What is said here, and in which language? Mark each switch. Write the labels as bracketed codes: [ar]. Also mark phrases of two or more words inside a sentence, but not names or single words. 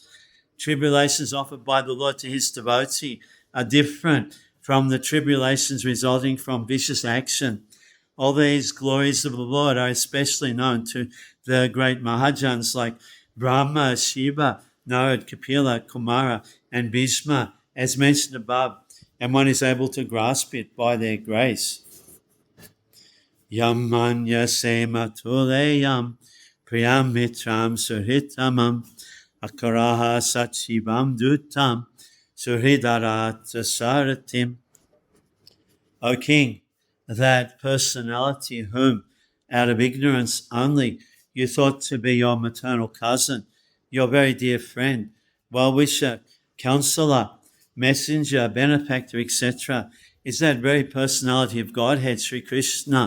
[en] Tribulations offered by the Lord to his devotee are different from the tribulations resulting from vicious action. All these glories of the Lord are especially known to the great Mahajans like Brahma, Shiva, Narad, Kapila, Kumara, and Bhishma, as mentioned above, and one is able to grasp it by their grace. [sa] Yamanya sema tuleyam priyam mitram surhitamam akaraha sachivam dutam surhidarata saratim. [en] O King, that personality whom, out of ignorance only, you thought to be your maternal cousin, your very dear friend, well-wisher, counselor, messenger, benefactor, etc., is that very personality of Godhead, Sri Krishna.